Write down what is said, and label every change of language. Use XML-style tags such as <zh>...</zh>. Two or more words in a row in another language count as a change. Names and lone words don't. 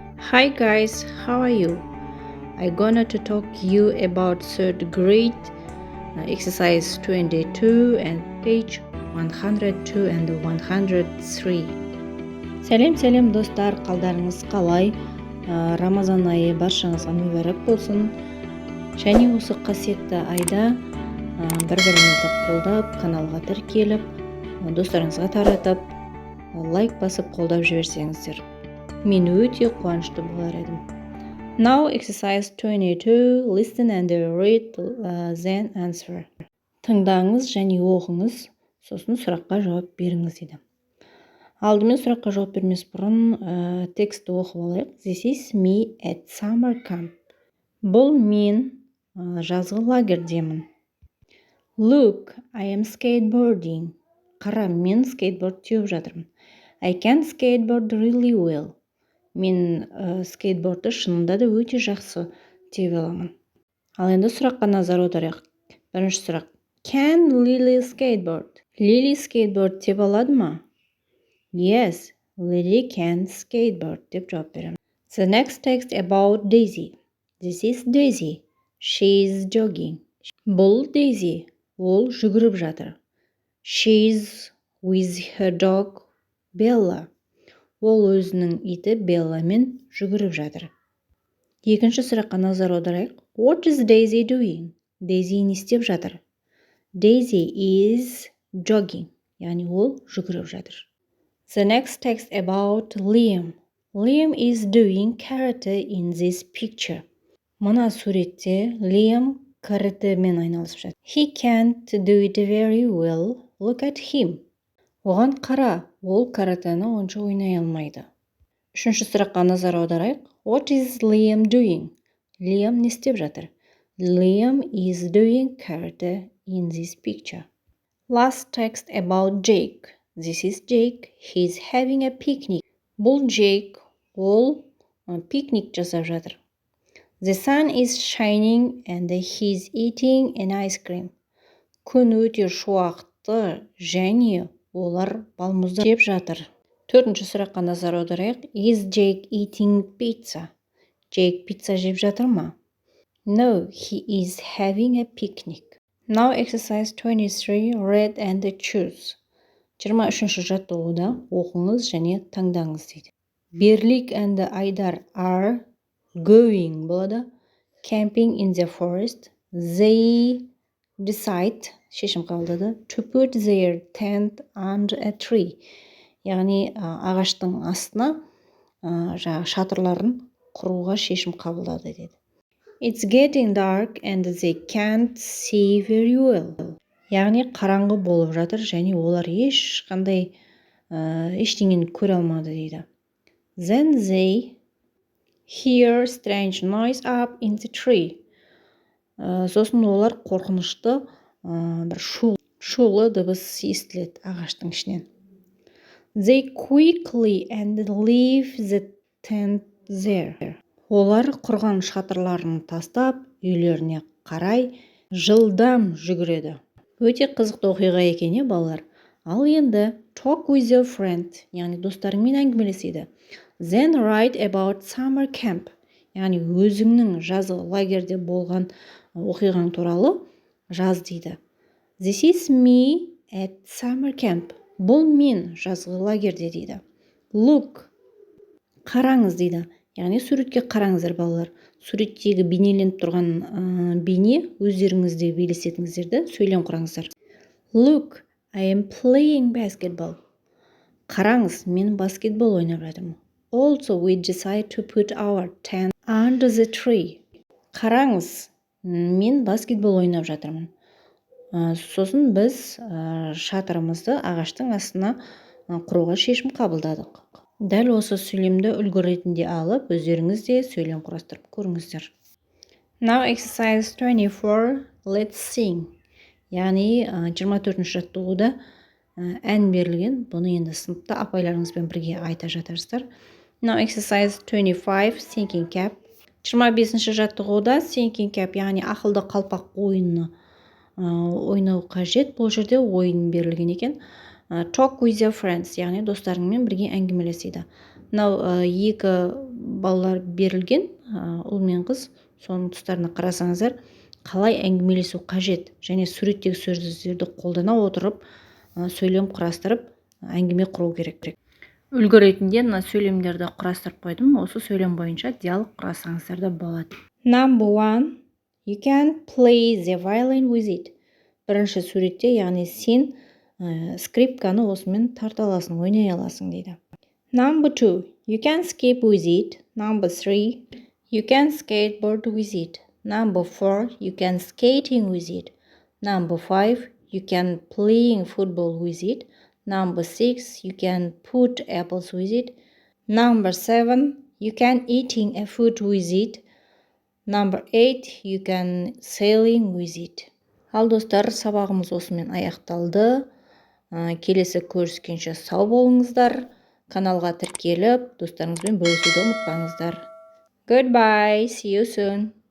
<en>Hi guys, how are you? I'm gonna to talk you about third grade exercise 22 and page 102 and 103.</en> <kk>Сәлем достар, қалдарыңыз қалай? Рамазан айы баршаңызға мүбәрәк болсын. Және осы қасиетті айда бір-біріңізді қолдап, каналға тіркеліп, достарыңызға таратып, лайк басып қолдап жіберсеңіздер. Мен өте қуанышты болар едім.</kk> <en>Now exercise 22, listen and read, then answer.</en> <kk>Тыңдаңыз және оқыңыз, сосын сұраққа жауап беріңіз дейді. Алдымен сұраққа жауап бермес бұрын текстті оқып алайық.</kk> <en>This is me at summer camp.</en> <kk>Бұл мен жазғы лагердемін.</kk> <en>Look, I am skateboarding.</en> <kk>Қара, мен скейтборд теуіп жатырмын.</kk> <en>I can skateboard really well.</en> <kk>Мен скейтбордты шынында да өте жақсы теуіп аламын. Ал енді сұраққа назар аударайық. Бірінші сұрақ.</kk> <en>Can Lily skateboard?</en> <kk>Lily скейтборд теуіп алады ма?</kk> <en>Yes, Lily can skateboard</en> <kk>деп жауап беремін.</kk> <en>The next text about Daisy. This is Daisy. She is jogging.</en> <kk>Бұл Daisy. Ол жүгіріп жатыр.</kk> <en>She is with her dog Bella.</en> <kk>Ол өзінің иті Белламен жүгіріп жатыр. Екінші сұраққа назар аударайық.</kk> <en>What is Daisy doing?</en> <kk>Daisy не істеп жатыр?</kk> <en>Daisy is jogging.</en> <kk>Яғни ол жүгіріп жатыр.</kk> <en>The next text about Liam. Liam is doing karate in this picture.</en> <kk>Мына суретте Liam каратэмен айналысып жатыр.</kk> <en>He can't do it very well. Look at him.</en> <kk>Оған қара, ол каратэні онша ойнай алмайды. Үшінші сұраққа назар аударайық.</kk> <en>What is Liam doing?</en> <kk>Liam не істеп жатыр?</kk> <en>Liam is doing karate in this picture. Last text about Jake. This is Jake. He's having a picnic.</en> <kk>Бұл Jake, ол пикник жасап жатыр.</kk> <en>The sun is shining and he's eating an ice cream.</en> <kk>Күн өте шуақты және олар балмұзды жеп жатыр. Төртінші сұраққа назар аударайық.</kk> <en>Is Jake eating pizza?</en> <kk>Jake пицца жеп жатыр ма?</kk> <en>No, he is having a picnic. Now exercise 23, read and choose.</en> <kk>23-ші жаттығуда оқыңыз және таңдаңыз дейді.</kk> <en>Берлик and Айдар are going болады. Camping in the forest. They decide,</en> <kk>шешім қабылдады,</kk> <en>to put their tent under a tree.</en> <kk>Яғни ағаштың астына шатырларын құруға шешім қабылдады деді.</kk> <en>It's getting dark and they can't see very well.</en> <kk>Яғни қараңғы болып жатыр және олар ешқандай ештеңені көре алмады дейді.</kk> <en>Then they hear strange noise up in the tree.</en> <kk>Сосын олар қорқынышты бір шулы дыбыс естіледі ағаштың ішінен.</kk> <en>They quickly and leave the tent there.</en> <kk>Олар құрған шатырларын тастап, үйлеріне қарай жылдам жүгіреді. Өте қызықты оқиға екен, балалар. Ал енді</kk> <en>talk with your friend,</en> <kk>яғни достарыңмен әңгімелеседі.</kk> <en>Then write about summer camp.</en> <kk>Яғни өзіңнің жазғы лагерде болған оқиғаң туралы жаз дейді.</kk> <en>This is me at summer camp.</en> <kk>Бұл мен жазғы лагерде дейді. Look. Қараңыз дейді. Яғни суретке қараңыздар, балалар. Суреттегі бейнеленіп тұрған бейне өздеріңізде елестетіңіздерді сөйлем құраңыздар.</kk> <en>Look, I am playing basketball.</en> <kk>Қараңыз, мен баскетбол ойнап жатырмын.</kk> <en>Also, we decide to put our tent under the tree.</en> <kk>Қараңыз, мен баскетбол ойнап жатырмын. Сосын біз шатырымызды ағаштың астына құруға шешім қабылдадық. Дәл осы сөйлемді үлгі ретінде алып, өздеріңіз де сөйлем құрастырып көріңіздер.</kk> <en>Now exercise 24, let's sing.</en> <kk>Яғни 24-ші жаттығуда ән берілген. Бұны енді сыныпта апайларыңызбен бірге айта жатарсыздар.</kk> <en>Now exercise 25, thinking cap.</en> <kk>25-ші жаттығуда</kk> <en>thinking cap,</en> <kk>яғни ақылды қалпақ ойыны ойнау қажет. Бұл жерде ойын берілген екен.</kk> <en>Talk with your friends,</en> <kk>яғни достарыңмен бірге әңгімелеседі. Мынау екі балалар берілген, ұл мен қыз. Соның тұстарына қарасаңыздар, қалай әңгімелесу қажет және суреттегі сөздерді қолдана отырып сөйлем құрастырып әңгіме құру керек. Үлгі ретінде мына сөйлемдерді құрастырып қойдым. Осы сөйлем бойынша диалог құрасаңыздар да болады.</kk> <en>Number 1. You can play the violin with it.</en> <kk>Бірінші суретте, яғни сен скрипканы осымен тарта аласың, ойнай аласың дейді.</kk> <en>Number 2. You can skip with it. Number 3. You can skateboard with it. Number 4. You can skating with it. Number 5. You can playing football with it. Number 6. You can put apples with it. Number 7. You can eating a food with it. Number 8. You can sailing with it.</en> <kk>Ал достар, сабағымыз осымен аяқталды. Келесі көріскенше сау болыңыздар. Каналға тіркеліп, достарыңызбен бөлісуді ұмытпаңыздар.</kk> <en>Goodbye, see you soon.</en>